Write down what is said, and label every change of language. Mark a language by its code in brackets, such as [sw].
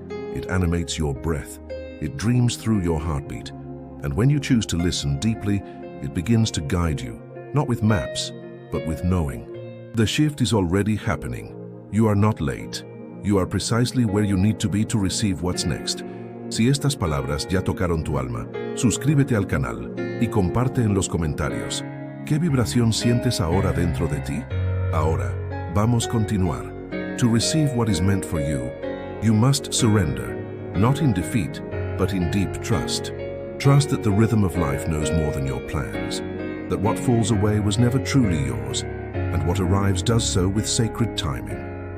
[en] It animates your breath. It dreams through your heartbeat. And when you choose to listen deeply, it begins to guide you, not with maps, but with knowing. The shift is already happening. You are not late. You are precisely where you need to be to receive what's next. [es] Si estas palabras ya tocaron tu alma, suscríbete al canal y comparte en los comentarios. ¿Qué vibración sientes ahora dentro de ti? Ahora, vamos a continuar. [en] To receive what is meant for you, you must surrender, not in defeat, but in deep trust. Trust that the rhythm of life knows more than your plans, that what falls away was never truly yours, and what arrives does so with sacred timing.